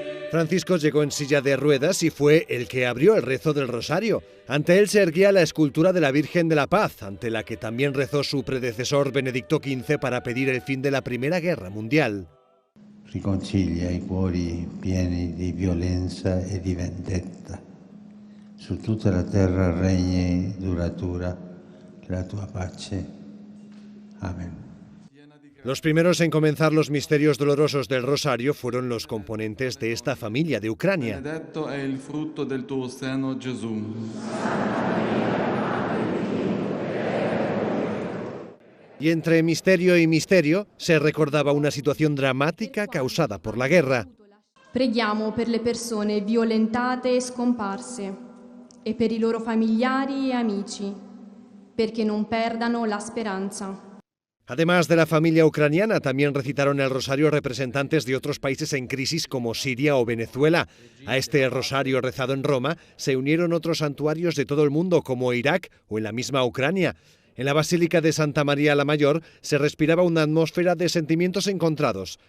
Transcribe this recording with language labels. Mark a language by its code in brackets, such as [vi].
[es] Francisco llegó en silla de ruedas y fue el que abrió el rezo del Rosario. Ante él se erguía la escultura de la Virgen de la Paz, ante la que también rezó su predecesor Benedicto XV para pedir el fin de la Primera Guerra Mundial. [it] Riconcilia i cuori pieni di violenza e di vendetta. Su tutta la terra regni duratura la tua pace. Amén. [es] Los primeros en comenzar los misterios dolorosos del Rosario fueron los componentes de esta familia de Ucrania. [it] Benedetto è il frutto del tuo seno, Gesù. [es] Y entre misterio y misterio se recordaba una situación dramática causada por la guerra. [it] Preghiamo per le persone violentate e scomparse e per i loro familiari e amici, perché non perdano la speranza. [es] Además de la familia ucraniana, también recitaron el rosario representantes de otros países en crisis como Siria o Venezuela. A este rosario rezado en Roma se unieron otros santuarios de todo el mundo como Irak o en la misma Ucrania. En la Basílica de Santa María la Mayor se respiraba una atmósfera de sentimientos encontrados.